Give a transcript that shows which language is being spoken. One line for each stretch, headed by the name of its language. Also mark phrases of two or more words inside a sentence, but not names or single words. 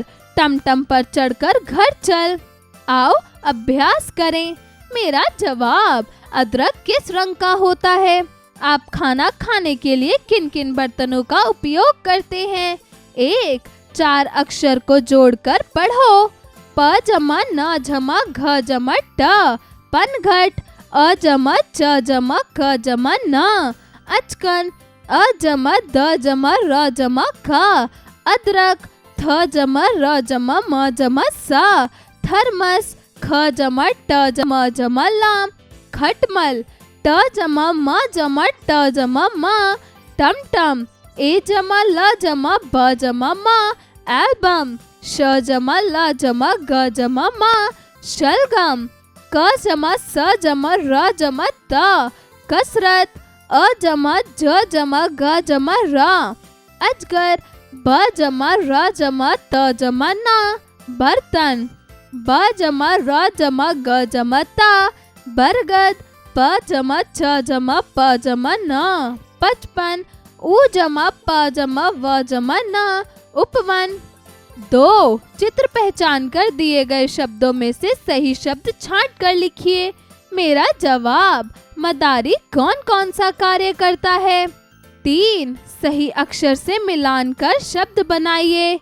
Hindi: टमटम पर चढ़कर घर चल। आओ अभ्यास करें। मेरा जवाब, अदरक किस रंग का होता है? आप खाना खाने के लिए किन किन बर्तनों का उपयोग करते हैं? 1. 4 अक्षर को जोड़कर पढ़ो। प जमा न जमा घ जमा ट, पनघट। अ जमा च जमा क जमा न, अचकन। अ जमा द जमा र जमा ख, अदरक। थ जमा र जमा म जमा स, थर्मस। ख जमा ट जमा जमा ल, खटमल। ट जमा म जमा ट जमा म, टमटम। ए जमा ल जमा ब जमा म, एल्बम। श जमा ल जमा ग जमा म, शलगम। क जमा स जमा र जमा त, कसरत। अ जमा ज जमा ग जमा र, अजगर। ब जमा र जमा त जमा न, बर्तन। ब जमा र जमा ग जमा त, बरगद। प जमा छ जमा प जमा न, पचपन। उ जमा प जमा व जमा न, उपवन। 2. चित्र पहचान कर दिए गए शब्दों में से सही शब्द छांट कर लिखिए। मेरा जवाब, मदारी कौन कौन सा कार्य करता है? 3. सही अक्षर से मिलान कर शब्द बनाइए।